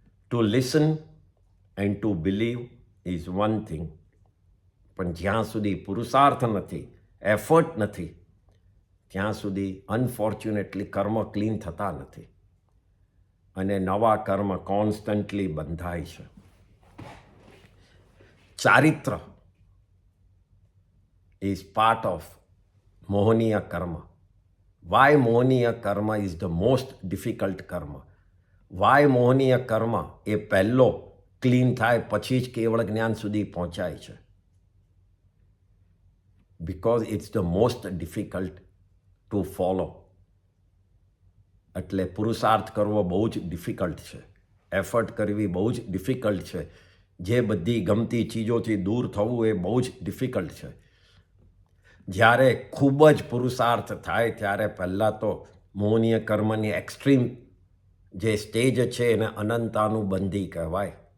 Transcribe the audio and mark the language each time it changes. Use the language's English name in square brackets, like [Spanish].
[English] to listen and to believe is one thing, [Gujarati] પણ જ્યાં સુધી પુરુષાર્થ નથી, એફર્ટ નથી, ત્યાં સુધી અનફોર્ચ્યુનેટલી કર્મ ક્લીન થતા નથી અને નવા કર્મ કોન્સ્ટન્ટલી બંધાય છે. [English] ચારિત્ર is part of મોહનીય કર્મ. Why મોહનીય કર્મ is the most difficult કર્મ? [Gujarati] Why મોહનીય કર્મ એ પહેલો ક્લીન થાય પછી જ કેવળ જ્ઞાન સુધી પહોંચાય છે? [English] Because it's the most difficult to follow. [Gujarati] એટલે પુરુષાર્થ કરવો બહુ જ ડિફિકલ્ટ છે, એફર્ટ કરવી બહુ જ ડિફિકલ્ટ છે, જે બધી ગમતી ચીજોથી દૂર થવું એ બહુ જ ડિફિકલ્ટ છે. જ્યારે ખૂબ જ પુરુષાર્થ થાય ત્યારે પહેલાં તો મોહનીય કર્મની એક્સ્ટ્રીમ જે સ્ટેજ છે એને અનંતાનુબંધી કહેવાય.